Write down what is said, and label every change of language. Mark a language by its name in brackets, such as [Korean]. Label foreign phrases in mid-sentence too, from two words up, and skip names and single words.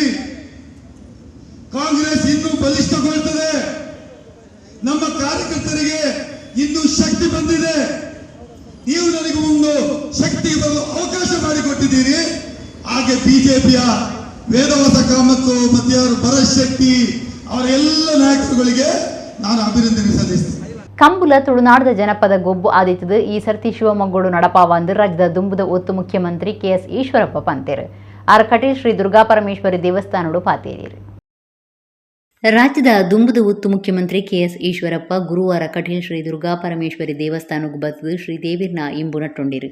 [Kannada] ಕಾಂಗ್ರೆಸ್ ಇನ್ನೂ ಬಲಿಷ್ಠಗೊಳ್ತದೆ, ನಮ್ಮ ಕಾರ್ಯಕರ್ತರಿಗೆ ಇನ್ನೂ ಶಕ್ತಿ ಬಂದಿದೆ. ನೀವು ನನಗೆ ಒಂದು ಶಕ್ತಿ ಬರಲು ಅವಕಾಶ ಮಾಡಿಕೊಟ್ಟಿದ್ದೀರಿ. ಹಾಗೆ ಬಿಜೆಪಿಯ ವೇದವಾಸ ಕಾಮತ್ತು ಮತ್ತೆ ಯಾರು ಭರತ್ ಶೆಟ್ಟಿ ಅವರ ಎಲ್ಲ ನಾಯಕರುಗಳಿಗೆ ನಾನು ಅಭಿನಂದನೆ ಸಲ್ಲಿಸ್ತೇನೆ. [Tulu] ಕಂಬುಲ ತುಳುನಾಡದ ಜನಪದ ಗೊಬ್ಬು ಆದಿತ್ತದು ಈ ಸರ್ತಿ ಶಿವಮೊಗ್ಗೋಡು ನಡಪಾವಂದು ರಾಜ್ಯದ ದುಂಬುದ ಒತ್ತು ಮುಖ್ಯಮಂತ್ರಿ KS ಈಶ್ವರಪ್ಪ ಪಂತೇರು ಆರ ಕಟೀಲ್ ಶ್ರೀ ದುರ್ಗಾಪರಮೇಶ್ವರಿ ದೇವಸ್ಥಾನಡು ಪಾತೇರಿರು. ರಾಜ್ಯದ ದುಂಬುದ ಒತ್ತು ಮುಖ್ಯಮಂತ್ರಿ KS ಈಶ್ವರಪ್ಪ ಗುರುವಾರ ಕಟೀಲ್ ಶ್ರೀ ದುರ್ಗಾಪರಮೇಶ್ವರಿ ದೇವಸ್ಥಾನಕ್ಕೆ ಬತ್ತದು ಶ್ರೀದೇವಿರ್ನ ಇಂಬು ನಟ್ಟೊಂಡಿರು.